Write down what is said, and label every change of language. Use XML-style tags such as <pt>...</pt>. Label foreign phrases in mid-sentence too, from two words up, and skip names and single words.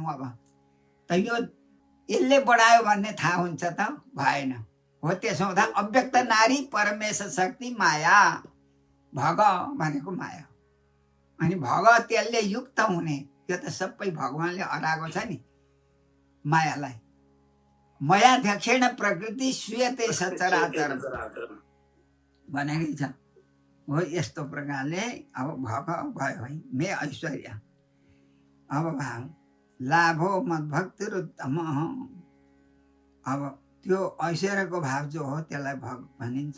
<ne>अब त यो यसले बढायो भन्ने थाहा हुन्छ त? भएन। हो, त्यसो हुँदा अव्यक्त नारी परमेश्वर शक्ति माया, भग भनेको माया। अनि भग त्यसले युक्त हुने, त्यो त सबै भगवानले हराएको छ नि मायालाई।</ne> <sa>मयाध्यक्षेण प्रकृति श्रूयते सचराचर भनेकै छ।</sa> <ne>हो, यस्तो प्रकारले अब भग भयो है।</ne> <sa>मे ऐश्वर्य अब भाव लाभो मद्भक्तिरुत्तम।</sa> <ne>अब त्यो ऐश्वर्यको भाव जो हो त्यसलाई भग भनिन्छ।</ne>